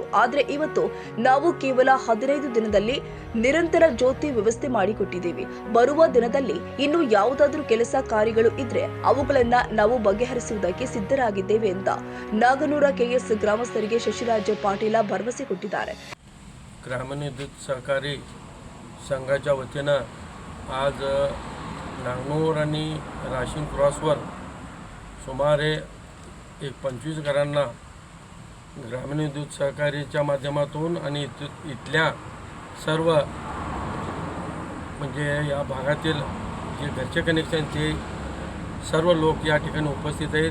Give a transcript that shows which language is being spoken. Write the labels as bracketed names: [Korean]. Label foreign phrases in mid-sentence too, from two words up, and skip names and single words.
[Kannada] ಆದರೆ ಇವತ್ತು ನಾವು ಕೇವಲ 15 ದಿನದಲ್ಲಿ ನಿರಂತರ ಜ್ಯೋತಿ ವ್ಯವಸ್ಥೆ ಮಾಡಿಕೊಟ್ಟಿದ್ದೇವೆ. ಬರುವ ದಿನದಲ್ಲಿ ಇನ್ನು ಯಾವುದಾದರೂ ಕೆಲಸ ಕಾರ್ಯಗಳು ಇದ್ರೆ ಅವುಗಳನ್ನ ನಾವು ಬಗೆಹರಿಸುವುದಕ್ಕೆ ಸಿದ್ಧರಾಗಿದ್ದೇವೆ ಅಂತ ನಾಗನೂರ ಕೆಎಸ್ ಗ್ರಾಮಸ್ಥರಿಗೆ ಶಶಿರಾಜ ಪಾಟೀಲ ಭರವಸೆ ಕೊಟ್ಟಿದ್ದಾರೆ. [Marathi] ग्रामीण विद्युत सहकारी संघाच्या वतीनं आज नागनूर आणि राशीन क्रॉसवर सुमारे 25 घरांना ग्रामीण विद्युत सहकारीच्या माध्यमातून आणि इथल्या सर्व म्हणजे या भागातील जे घरचे कनेक्शनचे सर्व लोक या ठिकाणी उपस्थित आहेत.